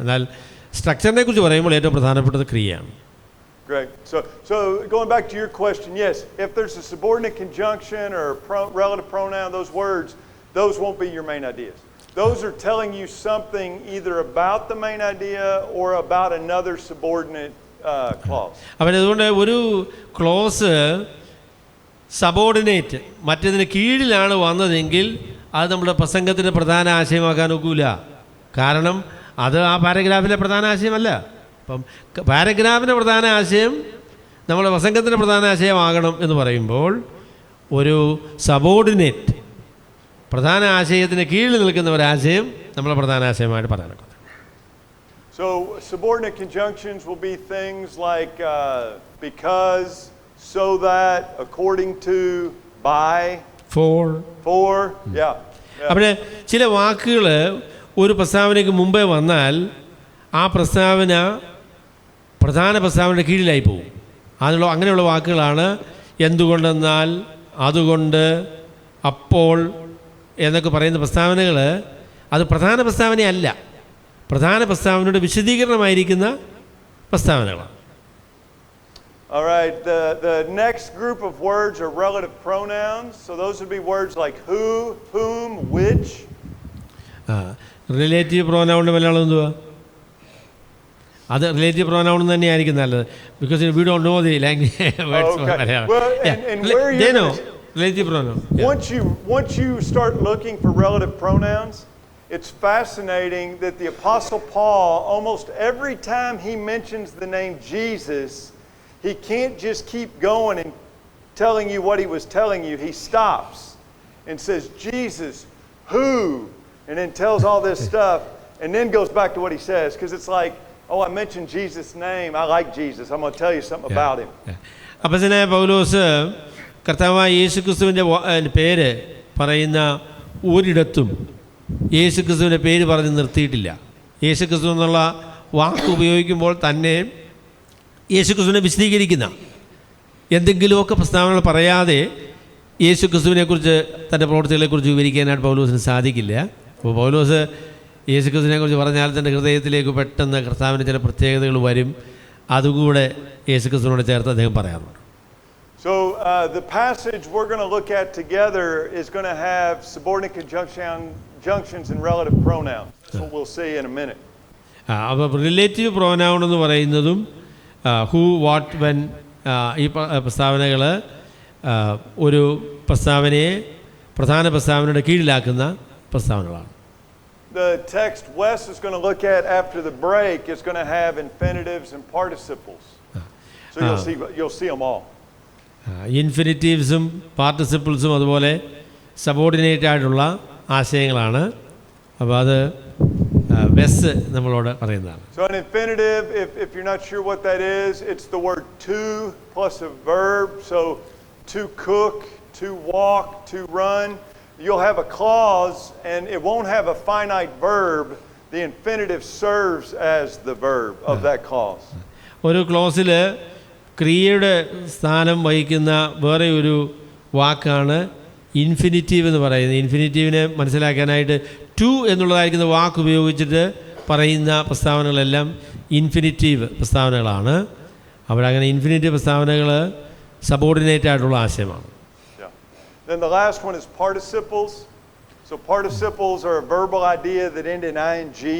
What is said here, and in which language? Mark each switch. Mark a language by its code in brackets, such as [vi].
[ml] എന്നാൽ സ്ട്രക്ചറിനെ കുറിച്ച് പറയുമ്പോൾ ഏറ്റവും പ്രധാനപ്പെട്ടത് ക്രിയയാണ്. [en] Great. So going back to your question, yes, if there's a subordinate conjunction or relative pronoun, those words, those won't be your main ideas. Those are telling you something either about the main idea or about another subordinate clause. [ml] അപ്പോൾ അതുകൊണ്ട് ഒരു close subordinate മറ്റേതിന് കീഴിലാണ് വന്നതെങ്കിൽ അത് നമ്മുടെ പ്രസംഗത്തിൻ്റെ പ്രധാന ആശയമാക്കാൻ ഒക്കില്ല. കാരണം അത് ആ പാരഗ്രാഫിലെ പ്രധാന ആശയമല്ല. അപ്പം പാരഗ്രാഫിൻ്റെ പ്രധാന ആശയം നമ്മുടെ പ്രസംഗത്തിൻ്റെ പ്രധാന ആശയമാകണം എന്ന് പറയുമ്പോൾ ഒരു സബോർഡിനേറ്റ് പ്രധാന ആശയത്തിന് കീഴിൽ നിൽക്കുന്ന ഒരാശയം നമ്മളെ പ്രധാന ആശയമായിട്ട് പറയാനൊക്കെ. [en] So subordinate conjunctions will be things like because, so that, according to, by, for, yeah. [ml] അവിടെ ചില വാക്കുകൾ ഒരു പ്രസ്താവനയ്ക്ക് മുമ്പേ വന്നാൽ ആ പ്രസ്താവന പ്രധാന പ്രസ്താവനയുടെ കീഴിലായി പോകും. അങ്ങനെയുള്ള വാക്കുകളാണ് എന്തുകൊണ്ടെന്നാൽ, അതുകൊണ്ട്, അപ്പോൾ എന്നൊക്കെ പറയുന്ന പ്രസ്താവനകൾ അത് പ്രധാന പ്രസ്താവനയല്ല, പ്രധാന പ്രസ്താവനയുടെ വിശദീകരണമായിരിക്കുന്ന പ്രസ്താവനകളാണ്. [en] All right, the next group of words are relative pronouns. So those would be words like who, whom, which. [ml] Relative പ്രോനൗണിൻ്റെ Malayalam എന്തുവാ? അത് റിലേറ്റീവ് പ്രോനൗൺ തന്നെയായിരിക്കും നല്ലത്. [en] Because we don't know the language words for Malayalam. They know relative pronoun. Once you start looking for relative pronouns, it's fascinating that the Apostle Paul, almost every time he mentions the name Jesus, he can't just keep going and telling you what he was telling you. He stops and says, Jesus, who? And then tells all this stuff and then goes back to what he says. Because it's like, oh, I mentioned Jesus' name. I like Jesus. I'm going to tell you something about him. [ml] അപ്പോസ്തലനായ പൗലോസ് കർത്താവായ യേശുക്രിസ്തുവിൻ്റെ പേര് പറയുന്ന ഒരിടത്തും യേശുക്രിസ്തുവിൻ്റെ പേര് പറഞ്ഞ് നിർത്തിയിട്ടില്ല. യേശുക്രിസ്തു എന്നുള്ള വാക്ക് ഉപയോഗിക്കുമ്പോൾ തന്നെ യേശുക്രിസ്തുവിനെ വിശദീകരിക്കുന്ന എന്തെങ്കിലുമൊക്കെ പ്രസ്താവനകൾ പറയാതെ യേശുക്രിസ്തുവിനെക്കുറിച്ച് തൻ്റെ പ്രവൃത്തികളെക്കുറിച്ച് വിവരിക്കാനായിട്ട് പൗലോസിന് സാധിക്കില്ല. അപ്പോൾ പൗലോസ് യേശുക്രിസ്തുവിനെക്കുറിച്ച് പറഞ്ഞാൽ തൻ്റെ ഹൃദയത്തിലേക്ക് പെട്ടെന്ന് കർത്താവിന് ചില പ്രത്യേകതകൾ വരും. അതുകൂടെ യേശുക്രിസ്തുവിനോട് ചേർത്ത് അദ്ദേഹം പറയാറുണ്ട്. [en] So the passage we're going to look at together is going to have subordinate conjunctions and relative pronouns. That's what we'll see in a minute. [ml] അപ്പോൾ റിലേറ്റീവ് പ്രോനൗൺ എന്ന് പറയുന്നതും ഹൂ, വാട്ട്, വെൻ ഈ പ്രസ്താവനകൾ ഒരു പ്രസ്താവനയെ പ്രധാന പ്രസ്താവനയുടെ കീഴിലാക്കുന്ന പ്രസ്താവനകളാണ്. [en] The text Wes is going to look at after the break is going to have infinitives and participles. So you'll see them all. [ml] ഇൻഫിനിറ്റീവ്സും പാർട്ടിസിപ്പിൾസും അതുപോലെ സബോർഡിനേറ്റ് ആയിട്ടുള്ള ആശയങ്ങളാണ്. അപ്പോൾ അത് വെസ് നമ്മളോട് പറയുന്നതാണ്. [en] So an infinitive, if you're not sure what that is, it's the word to plus a verb. So to cook, to walk, to run. You'll have a clause and it won't have a finite verb. The infinitive serves as the verb of that clause. [ml] ഒരു ക്ലോസിൽ ക്രിയയുടെ സ്ഥാനം വഹിക്കുന്ന വേറെ ഒരു വാക്കാണ് infinitive എന്ന് പറയുന്നത്. ഇൻഫിനിറ്റീവിനെ മനസ്സിലാക്കാനായിട്ട് to എന്നുള്ളതായിരിക്കുന്ന വാക്ക് ഉപയോഗിച്ചിട്ട് പറയുന്ന പ്രസ്താവനകളെല്ലാം ഇൻഫിനിറ്റീവ് പ്രസ്താവനകളാണ്. അവിടെ അങ്ങനെ ഇൻഫിനിറ്റീവ് പ്രസ്താവനകൾ സബോർഡിനേറ്റ് ആയിട്ടുള്ള ആശയമാണ്. [en] Then the last one is participles. So participles are a verbal idea that end in ing.